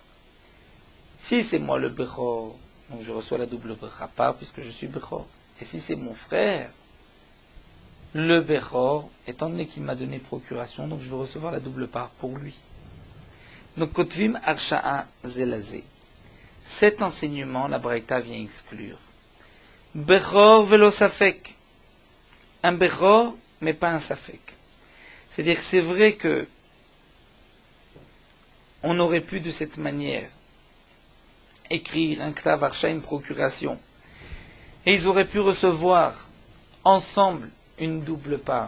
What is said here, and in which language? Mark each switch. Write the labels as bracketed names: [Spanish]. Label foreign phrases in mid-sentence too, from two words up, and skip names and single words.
[French] Si c'est moi le Bechor, donc je reçois la double part puisque je suis Bechor. Et si c'est mon frère, le Bechor, étant donné qu'il m'a donné procuration, donc je vais recevoir la double part pour lui. Donc, [Hebrew] כותבים הרשאה זה לזה. [French] Cet enseignement, la Braïta vient exclure. [Hebrew] בכור ולא ספק. [French] Un Bechor, mais pas un safek. C'est-à-dire que c'est vrai que on aurait pu de cette manière écrire un [Hebrew] כתב הרשאה, [French] une procuration, et ils auraient pu recevoir ensemble une double part.